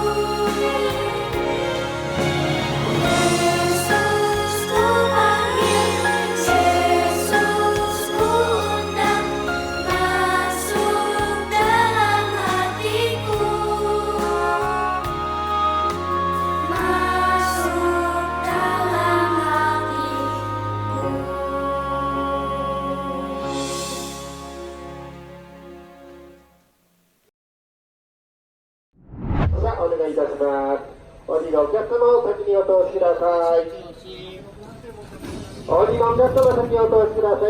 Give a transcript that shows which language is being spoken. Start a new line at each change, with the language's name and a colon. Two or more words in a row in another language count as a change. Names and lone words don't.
Indonesian: Yesus ku panggil, Yesus ku undang, masuk dalam hatiku. Masuk dalam hatiku.
Japanese: さあ、お願いいたします。お降りのお客様を先にお通しください。お降りのお客様先にお通しください。